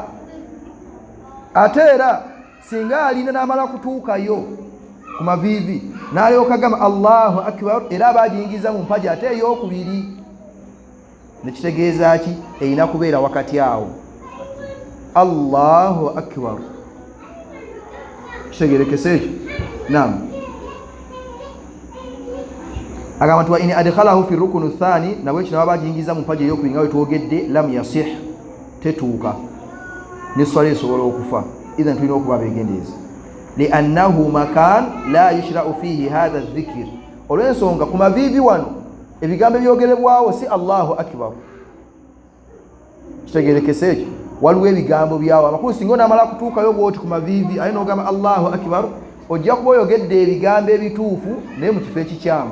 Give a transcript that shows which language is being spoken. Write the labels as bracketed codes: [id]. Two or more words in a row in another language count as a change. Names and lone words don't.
[lg] Ate era singa alina n'amala kutuukayo ku maviivi n'alyoka agamba [ar] الله أكبر, [lg] era aba agiyingiza mu mpaji ate ey'okubiri. Nekitegeeza ki? Erina kubeera wakati awo. [ar] الله أكبر. [lg] Kitegeerekese ekyo? Naam. [ar] Agamba nti وإن أدخله في ركن ثان, [lg] nabwe kino baba jingiza mu mpaji ey'okubinga we twogedde, [ar] لم يصح, [lg] tetuuka ne swala esobola okufa. [ar] Idhan [lg] tulina okuba beegendeeza, [ar] لأنه مكان لا يشرع فيه هذا ذكر, [lg] olw'ensonga ku maviivi wano ebigambo ebyogerebwawo si [ar] الله أكبر. [lg] Kitegeerekese ekyo? Waliwo ebigambo byawo amakulu singa onaamala kutuukayo bwoti ku maviivi aye n'ogamba [ar] الله أكبر, [lg] ojja kuba oyogedde ebigambo ebituufu naye mu kifo ekikyamu.